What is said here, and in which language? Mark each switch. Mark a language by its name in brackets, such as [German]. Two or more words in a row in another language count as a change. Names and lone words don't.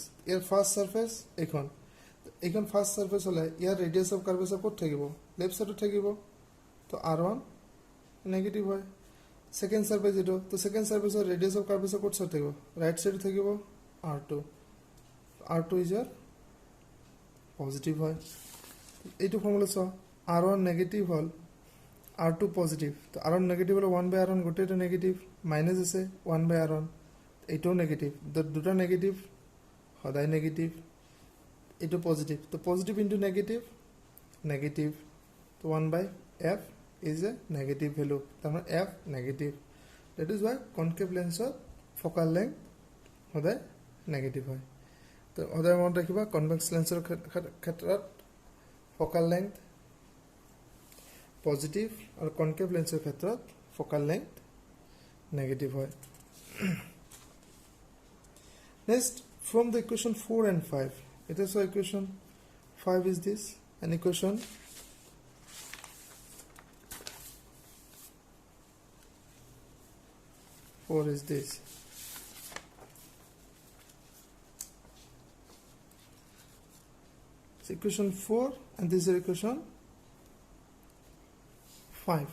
[English] Here first surface ekon first surface hole here radius of curvature [Assamese] কত থাকিব [English] left side [Assamese] থাকিব তো [English] R1 negative hoy. Second surface [Assamese] এইটো তো [English] second surface radius of curvature kot side thakibo right side thakibo R2 is your positive [Assamese] হয় এইটো ফর্মুলা সো R1 নেগেটিভ হল R2 পজিটিভ তো R1 নেগেটিভ হলে 1/R1 গোটেটো নেগেটিভ মাইনাস আছে 1/R1 এইটো নেগেটিভ দুটো নেগেটিভ সদায় নেগেটিভ এইটো পজিটিভ তো পজিটিভ ইনটু নেগেটিভ তো [English] 1/f is a negative value [Assamese] তার মানে f নেগেটিভ [English] that is why concave lensৰ focal length [Assamese] সদায় নেগেটিভ হয় তো অদার মন রাখিবা [English] convex lens [Assamese] ক্ষেত্ৰত [English] focal length [Assamese] পজিটিভ আৰু কনকেভ লেন্সৰ ক্ষেত্ৰত ফোকাল লেংথ নেগেটিভ হয় নেক্সট [English] from the equation 4 and 5 it is so equation 5 is this and equation 4 is this. Equation 4 and this is equation 5.